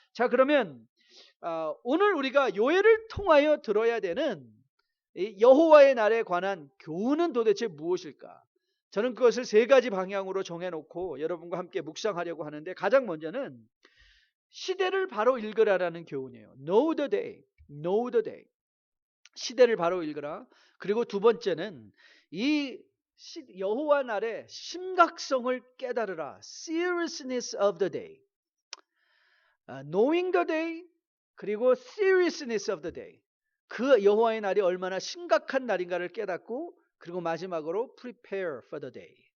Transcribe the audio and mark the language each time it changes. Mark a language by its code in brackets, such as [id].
[ko] 자, 그러면 오늘 우리가 요엘을 통하여 들어야 되는 여호와의 날에 관한 교훈은 도대체 무엇일까? 저는 그것을 세 가지 방향으로 정해놓고 여러분과 함께 묵상하려고 하는데 가장 먼저는 시대를 바로 읽으라라는 교훈이에요. [en] Know the day, know the day. [ko] 시대를 바로 읽으라. 그리고 두 번째는 이 여호와 날의 심각성을 깨달으라. [en] Seriousness of the day. Knowing the day 그리고 seriousness of the day. [ko] 그 여호와의 날이 얼마나 심각한 날인가를 깨닫고 그리고 마지막으로 [en] prepare for the day.